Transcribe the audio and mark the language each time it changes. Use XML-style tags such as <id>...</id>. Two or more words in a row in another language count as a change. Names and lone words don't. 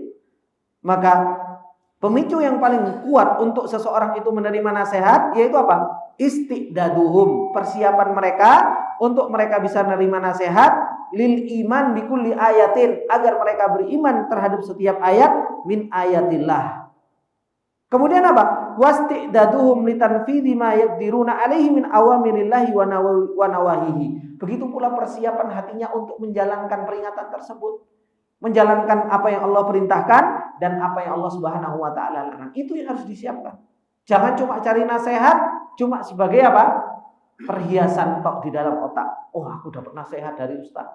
<id>Maka pemicu yang paling kuat untuk seseorang itu menerima nasihat yaitu apa? Istiqdaduhum, persiapan mereka untuk mereka bisa menerima nasihat,</id> <ar>للإيمان بكل آية,</ar> <id>agar mereka beriman terhadap setiap ayat</id> <ar>من آيات الله.</ar> <id>Kemudian apa?</id> <ar>واستعدادهم لتنفيذ ما يقدرون عليه من أوامر الله ونواهيه.</ar> <id>Begitu pula persiapan hatinya untuk menjalankan peringatan tersebut, menjalankan apa yang Allah perintahkan dan apa yang Allah</id> <ar>سبحانه وتعالى</ar> <id>larang. Itu yang harus disiapkan. Jangan cuma cari nasihat cuma sebagai apa? Perhiasan tok di dalam otak. Oh, aku dapat nasihat dari ustaz.</id>